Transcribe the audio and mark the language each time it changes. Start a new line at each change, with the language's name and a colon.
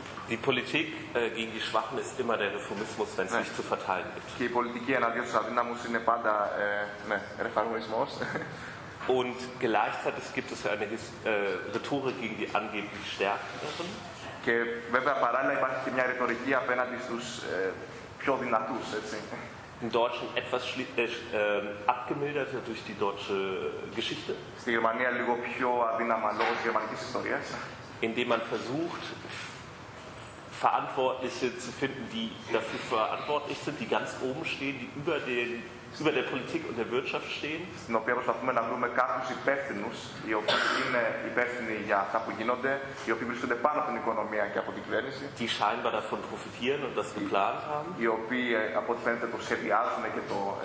German: Die Politik gegen die Schwachen ist immer der Reformismus, wenn es nicht zu verteilen gibt. Die Politik
Greek: εναντίον στους αδύναμους είναι πάντα Reformismus.
German: Und gleichzeitig gibt es eine Rhetorik gegen die angeblich Stärkeren.
Greek: Και βέβαια παράλληλα υπάρχει και μια ρητορική απέναντι στους πιο δυνατούς, έτσι.
German: Im Deutschen etwas abgemildert durch die deutsche Geschichte.
Greek: Στη Γερμανία λίγο πιο αδύναμα λόγω της γερμανικής ιστορίας.
German: Indem man versucht, Verantwortliche zu finden, die dafür verantwortlich sind, die ganz oben stehen, die über den über der Politik und der Wirtschaft stehen.
Greek: Στην οποία προσπαθούμε να βρούμε κάποιους υπεύθυνους, οι οποίοι είναι υπεύθυνοι για αυτά που γίνονται, οι οποίοι βρίσκονται πάνω από την οικονομία και από την κυβέρνηση.
German: Die scheinbar davon profitieren und das geplant haben.
Greek: Οι οποίοι από ό,τι φαίνεται το σχεδιάζουν και το...